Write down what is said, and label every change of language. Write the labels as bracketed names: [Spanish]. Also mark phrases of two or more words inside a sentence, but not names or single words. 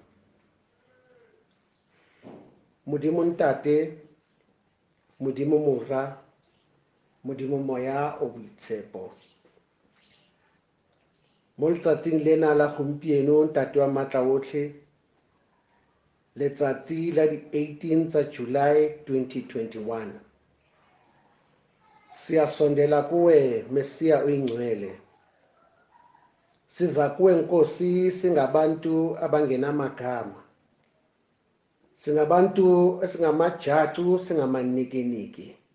[Tswana] Modimo Ntate, Modimo Mora, Modimo Moya o boitshepo. Mo letsatsing lena la gompieno, Ntate wa matla otlhe, letsatsi la di 18 tsa July 2021. [Zulu] Siyasondela kuwe Mesia oyingcwele. Siza kuwe Nkosi singabantu abangenamagama. Singabantu esingamajatu, singamanikiniki.